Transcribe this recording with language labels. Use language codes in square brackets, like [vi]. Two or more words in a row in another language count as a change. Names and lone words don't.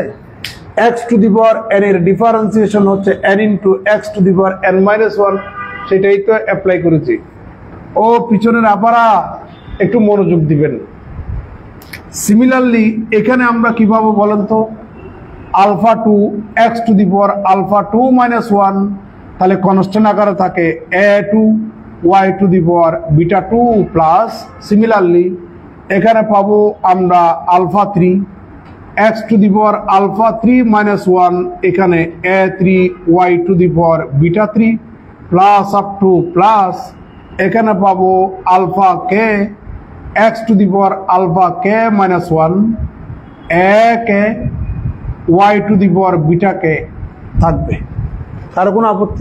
[en] x to the power n এর differentiation হচ্ছে n into x to the power n minus 1, [bn] সেটাই তো অ্যাপ্লাই করেছি। ও পিছনের আপারা একটু মনোযোগ দিবেন। সিমিলারলি এখানে আমরা কি পাবো বলেন তো? [en] alpha 2 x to the power alpha 2 minus 1, [bn] তাহলে কনস্ট্যান্ট আকারে থাকে [en] a2 y to the power beta 2 plus, [bn] সিমিলারলি এখানে পাবো আমরা [en] alpha 3 x to the power alpha 3 minus 1, এখানে a3 y to the power beta 3 plus up to plus, [bn] এখানে পাবো [en] alpha k x to the power alpha k minus 1 a k y to the power beta k থাকবে। [bn] কারো কোনো আপত্তি?